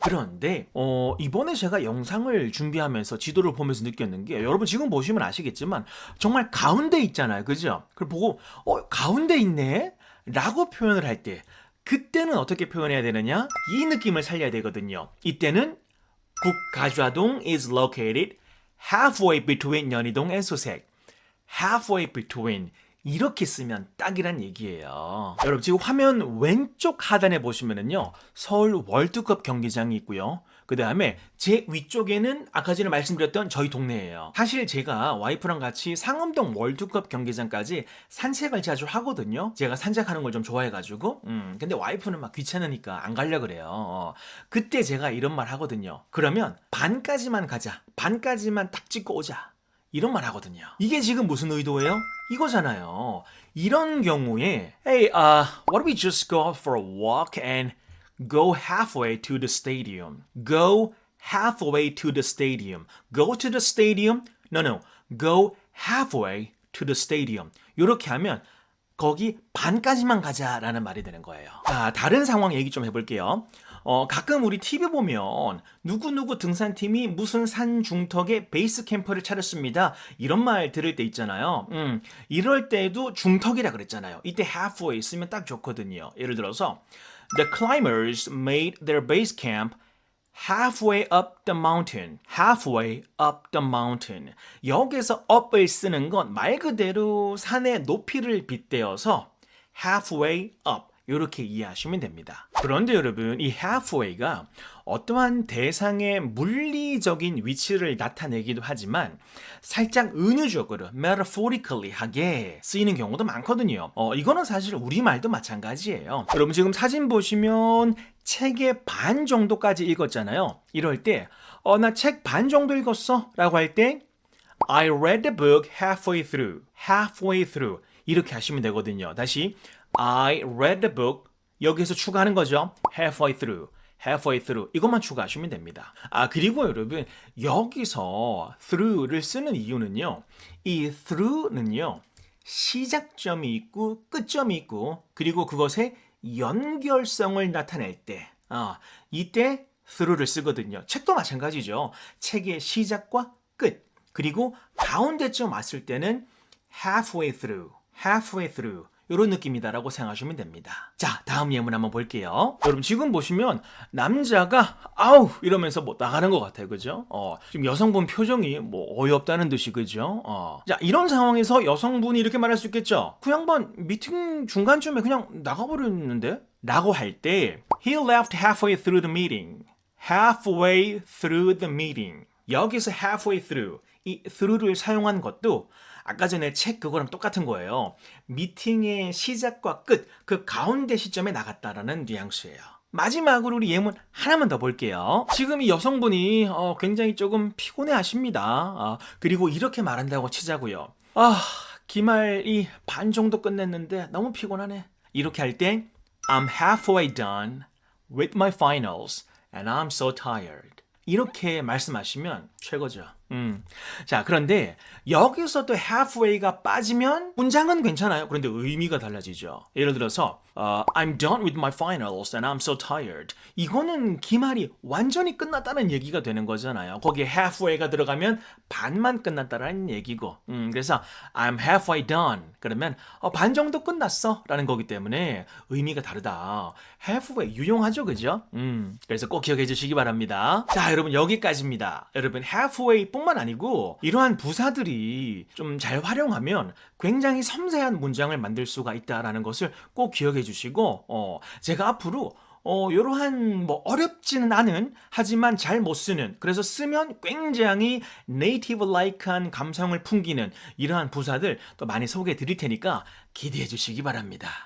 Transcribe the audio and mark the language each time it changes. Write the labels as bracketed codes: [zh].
[ko] 그런데 이번에 제가 영상을 준비하면서 지도를 보면서 느꼈는 게 여러분 지금 보시면 아시겠지만 정말 가운데 있잖아요. 그죠? 그걸 보고 가운데 있네? 라고 표현을 할 때 그때는 어떻게 표현해야 되느냐? 이 느낌을 살려야 되거든요. [en] 이때는 북가좌동 is located halfway between 연희동 and 수색. [ko] halfway between 이렇게 쓰면 딱이란 얘기예요. 여러분 지금 화면 왼쪽 하단에 보시면은요 서울 월드컵 경기장이 있고요. 그 다음에 제 위쪽에는 아까 전에 말씀드렸던 저희 동네예요. 사실 제가 와이프랑 같이 상암동 월드컵 경기장까지 산책을 자주 하거든요. 제가 산책하는 걸 좀 좋아해가지고 근데 와이프는 막 귀찮으니까 안 가려 그래요. 그때 제가 이런 말 하거든요. 그러면 반까지만 가자. 반까지만 딱 찍고 오자. 이런 말 하거든요. 이게 지금 무슨 의도예요? 이거잖아요. 이런 경우에 [en] Hey, why don't we just go out for a walk and go halfway to the stadium? Go halfway to the stadium. Go to the stadium? No. Go halfway to the stadium. [ko] 이렇게 하면 거기 반까지만 가자라는 말이 되는 거예요. 자, 다른 상황 얘기 좀 해볼게요. 가끔 우리 TV 보면 누구누구 등산팀이 무슨 산 중턱에 베이스 캠프를 차렸습니다. 이런 말 들을 때 있잖아요. 이럴 때도 중턱이라 그랬잖아요. 이때 halfway 쓰면 딱 좋거든요. 예를 들어서 [en] The climbers made their base camp halfway up the mountain. halfway up the mountain. [ko] 여기서 up을 쓰는 건 말 그대로 산의 높이를 빗대어서 halfway up. 이렇게 이해하시면 됩니다. 그런데 여러분, 이 halfway가 어떠한 대상의 물리적인 위치를 나타내기도 하지만 살짝 은유적으로 metaphorically 하게 쓰이는 경우도 많거든요. 이거는 사실 우리말도 마찬가지예요. 여러분 지금 사진 보시면 책의 반 정도까지 읽었잖아요. 이럴 때 나 책 반 정도 읽었어 라고 할 때 [en] I read the book halfway through. halfway through. [ko] 이렇게 하시면 되거든요. 다시 [en] I read the book. [ko] 여기서 추가하는 거죠. [en] halfway through. halfway through. [ko] 이것만 추가하시면 됩니다. 그리고 여러분 여기서 through를 쓰는 이유는요. 이 through는요. 시작점이 있고 끝점이 있고 그리고 그것의 연결성을 나타낼 때 이때 through를 쓰거든요. 책도 마찬가지죠. 책의 시작과 끝 그리고 가운데쯤 왔을 때는 halfway through. [en] halfway through. [ko] 이런 느낌이다라고 생각하시면 됩니다. 자, 다음 예문 한번 볼게요. 여러분 지금 보시면 남자가 아우 이러면서 뭐 나가는 것 같아요. 그죠? 지금 여성분 표정이 뭐 어이없다는 듯이 그죠? 자, 이런 상황에서 여성분이 이렇게 말할 수 있겠죠. 그 양반 미팅 중간쯤에 그냥 나가버렸는데? 라고 할 때 [en] He left halfway through the meeting. halfway through the meeting. [ko] 여기서 halfway through 이 through를 사용한 것도 아까 전에 책 그거랑 똑같은 거예요. 미팅의 시작과 끝, 그 가운데 시점에 나갔다라는 뉘앙스예요. 마지막으로 우리 예문 하나만 더 볼게요. 지금 이 여성분이 굉장히 조금 피곤해 하십니다. 그리고 이렇게 말한다고 치자고요. 기말이 반 정도 끝냈는데 너무 피곤하네. 이렇게 할 때 [en] I'm halfway done with my finals and I'm so tired. [ko] 이렇게 말씀하시면 최고죠. 자, 그런데 여기서 또 halfway가 빠지면 문장은 괜찮아요. 그런데 의미가 달라지죠. 예를 들어서 [en] I'm done with my finals and I'm so tired. [ko] 이거는 기말이 완전히 끝났다는 얘기가 되는 거잖아요. 거기에 halfway가 들어가면 반만 끝났다라는 얘기고. 그래서 [en] I'm halfway done. [ko] 그러면 반 정도 끝났어 라는 거기 때문에 의미가 다르다. halfway 유용하죠, 그죠? 그래서 꼭 기억해 주시기 바랍니다. 자, 여러분 여기까지입니다. 여러분 halfway 뿐만 아니고 이러한 부사들이 좀 잘 활용하면 굉장히 섬세한 문장을 만들 수가 있다라는 것을 꼭 기억해 주시고 제가 앞으로 이러한 뭐 어렵지는 않은 하지만 잘 못 쓰는 그래서 쓰면 굉장히 네이티브 라이크한 감성을 풍기는 이러한 부사들 또 많이 소개해 드릴 테니까 기대해 주시기 바랍니다.